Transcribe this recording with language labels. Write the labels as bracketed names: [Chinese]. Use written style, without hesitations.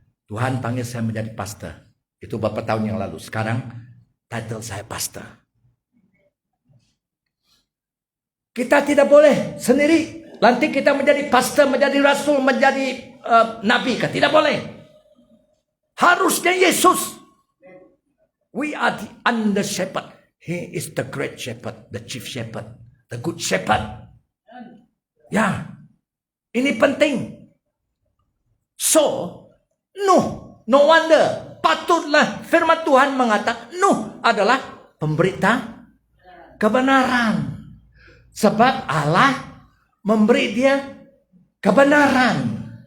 [Indonesian] Tuhan panggil saya menjadi pastor. Itu beberapa tahun yang lalu. Sekarang title saya pastor. Kita tidak boleh sendiri. Nanti kita menjadi pastor, menjadi rasul, menjadi nabi. Tidak boleh. Harusnya Yesus. [English] We are the under shepherd. He is the great shepherd, the chief shepherd, the good shepherd. [Indonesian] Ya, ini penting. So, Nuh, [English] no wonder, [Indonesian] patutlah firman Tuhan mengatakan Nuh adalah pemberita kebenaran. Sebab Allah memberi dia kebenaran.